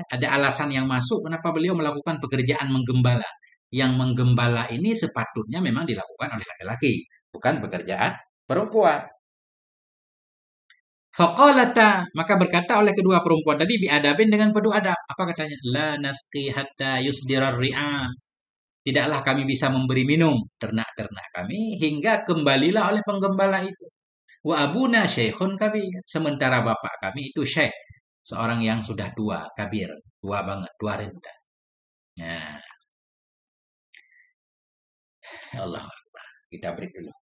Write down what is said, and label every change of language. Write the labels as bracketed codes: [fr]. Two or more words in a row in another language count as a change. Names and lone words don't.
[id] Ada alasan yang masuk kenapa beliau melakukan pekerjaan menggembala. Yang menggembala ini sepatutnya memang dilakukan oleh laki-laki, bukan pekerjaan perempuan. Faqalata, maka berkata oleh kedua perempuan tadi biadabin, dengan penuh adab. Apa katanya? [ar] لا نسقي حتى يصدر الرعاء. [id] Tidaklah kami bisa memberi minum ternak-ternak kami hingga kembalilah oleh penggembala itu. [ar] وأبونا شيخ كبير. [id] Sementara bapak kami itu syekh, seorang yang sudah tua, kabir, tua banget, tua renta. Nah, [ar] الله أكبر. [id] Kita break dulu.